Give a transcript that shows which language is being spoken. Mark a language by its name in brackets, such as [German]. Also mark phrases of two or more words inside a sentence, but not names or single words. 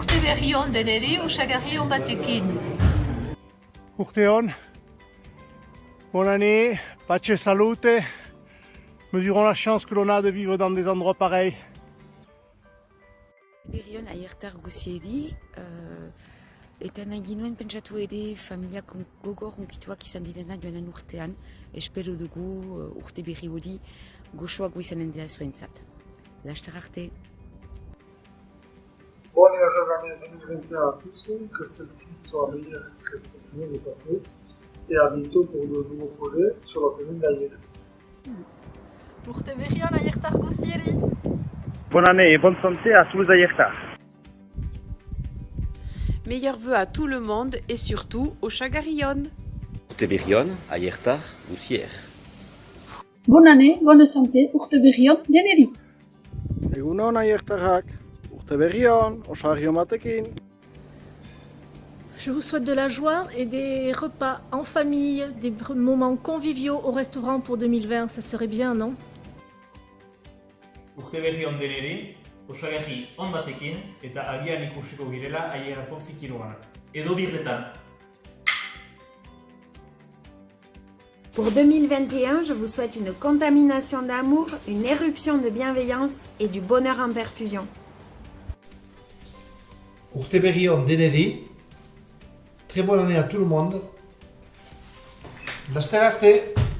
[Basque] berri on deneri osagarri on batekin. Urte on, [French] bonne année, [Corsican] pace salute, [French] mesurons la chance que l'on a de vivre dans des endroits pareils. [Basque] Berion aiertar guziedi, eta nahi ginuen pentsatu ere familia gogor unkituak izan direna joanen urtean, espero dugu urte berri hori goxoago izanen dira zuentzat. Lastar arte. [French] Bonne et heureuse année 2021 à tous, que celle-ci soit meilleure que ce qui vient de passer, et à bientôt pour de nouveaux projets sur la commune d'Aïr. [Basque] Urte berri on aiertar guzieri. [French] Bonne année et bonne santé à tous les Aïrtar. Meilleurs vœux à tout le monde et surtout au Chagarion. [Basque] Urte berri on aiertar guzier. [French] Bonne année, bonne santé, [Basque] urte berri on deneri. Egunon aiertarrak, urte berri on, osagarri batekin. [French] Je vous souhaite de la joie et des repas en famille, des moments conviviaux au restaurant pour 2020, ça serait bien, non? [Basque] Urte berri on deneri, osagarri on batekin eta agian ikusiko girela Aierako zikiroan. Edo birretan. [French] Pour 2021, je vous souhaite une contamination d'amour, une éruption de bienveillance et du bonheur en perfusion. [Basque] Urte berri on deneri, [French] très bonne année à tout le monde. [Basque] Lastar arte.